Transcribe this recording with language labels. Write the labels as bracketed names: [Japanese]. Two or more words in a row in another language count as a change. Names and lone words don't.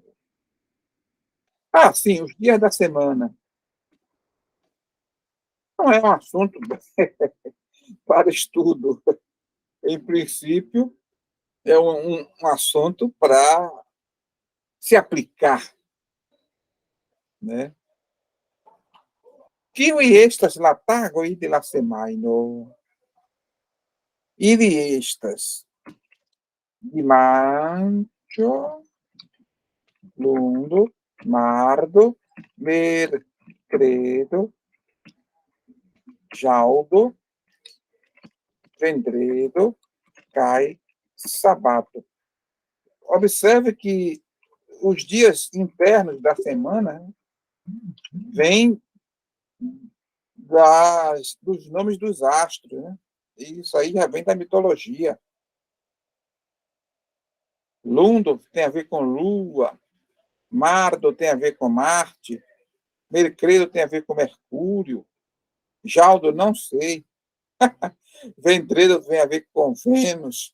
[Portuguese] Ah, sim, os dias da semana. Não é um assunto para estudo. Em princípio, é um assunto para se aplicar, né? [Esperanto] Kiwi estas la tagoj de la semajno. Ili estas dimanĉo, lundo, mardo, mercredo, ĵaŭdo, vendredo kaj sábado. [Portuguese] Observe que os dias internos da semana vêm dos nomes dos astros, né? Isso aí já vem da mitologia. Lundo tem a ver com Lua, Mardo tem a ver com Marte, Mercredo tem a ver com Mercúrio, Jaldo não sei, Vendredo tem a ver com Vênus.